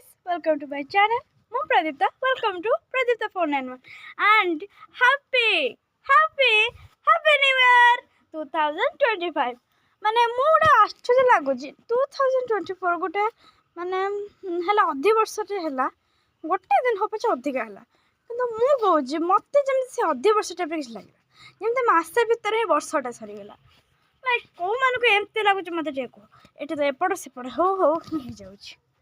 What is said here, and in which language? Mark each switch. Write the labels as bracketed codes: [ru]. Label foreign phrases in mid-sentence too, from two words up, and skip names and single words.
[en] welcome to my channel. I'm Pradipta. Welcome to Pradipta 491 and happy New Year 2025. [or] ମାନେ ମୁଁ ଗୋଟେ ଆଶ୍ଚର୍ଯ୍ୟ ଲାଗୁଛି 2024 ଗୋଟେ ମାନେ ହେଲା ଅଧି ବର୍ଷଟେ ହେଲା ଗୋଟେ ଦିନ ହବ ପଛେ ଅଧିକା ହେଲା କିନ୍ତୁ ମୁଁ କହୁଛି ମୋତେ ଯେମିତି ସେ ଅଧି ବର୍ଷ ଟାଇପ୍ର କିଛି ଲାଗିଲା ଯେମିତି ମାସେ ଭିତରେ ହିଁ ବର୍ଷଟା ସରିଗଲା ଲାଇକ୍ କେଉଁମାନଙ୍କୁ ଏମିତି ଲାଗୁଛି ମୋତେ ଟିକେ କୁହ ଏଠି ତ ଏପଟ ସେପଟ ହଉ ହେଇଯାଉଛି